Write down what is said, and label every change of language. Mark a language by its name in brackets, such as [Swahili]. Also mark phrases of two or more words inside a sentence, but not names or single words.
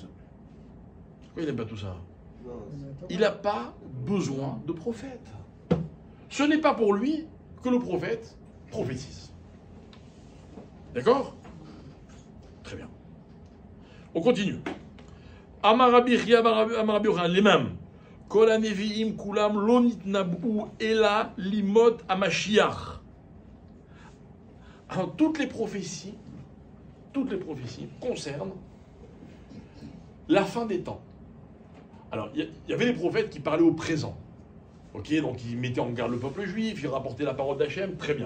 [French] Pourquoi il n'aime pas tout ça? Il n'a pas besoin de prophète. Ce n'est pas pour lui que le prophète prophétise. D'accord? Très bien. On continue. [Hebrew] אמר רבי חייא בר רבי יוחנן, [French] les mêmes. [Hebrew] כל הנביאים כולם לא נתנבאו אלא לימות המשיח. [French] Alors, toutes les prophéties concernent la fin des temps. Alors, il y avait des prophètes qui parlaient au présent. Ok, donc ils mettaient en garde le peuple juif, ils rapportaient la parole d'Hachem, très bien.